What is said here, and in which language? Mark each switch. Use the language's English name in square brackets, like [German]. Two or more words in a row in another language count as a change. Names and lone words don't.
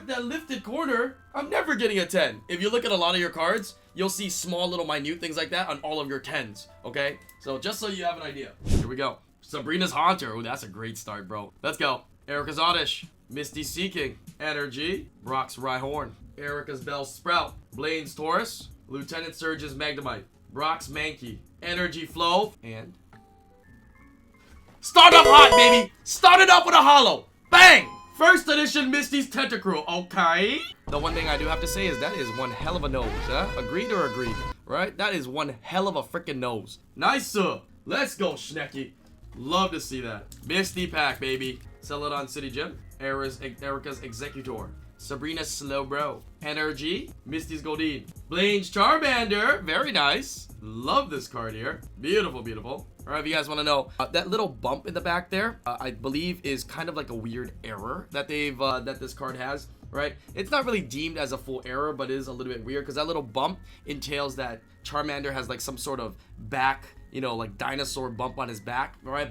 [English] That lifted corner, I'm never getting a 10. If you look at a lot of your cards, you'll see small little minute things like that on all of your 10s, okay? So just so you have an idea. Here we go. Sabrina's Haunter. Oh, that's a great start, bro. Let's go. Erika's Oddish. Misty Seeking. Energy. Brock's Rhyhorn. Erika's Bellsprout. Blaine's Taurus. Lieutenant Surge's Magnemite. Brock's Mankey. Energy Flow. And... start off hot, baby! Start it off with a holo! Bang! First edition Misty's Tentacruel, okay? The one thing I do have to say is that is one hell of a nose, huh? Agreed or agreed? Right? That is one hell of a freaking nose. Nice, sir. Let's go, Schnecky. Love to see that. Misty pack, baby. Celadon City Gym. Erika's Executor. Sabrina's Slowbro. Energy. Misty's Goldeen. Blaine's Charmander. Very nice. Love this card here. Beautiful, beautiful. Alright, if you guys want to know, that little bump in the back there, I believe is kind of like a weird error that they've, that this card has, right? It's not really deemed as a full error, but it is a little bit weird because that little bump entails that Charmander has like some sort of back, you know, like dinosaur bump on his back, right?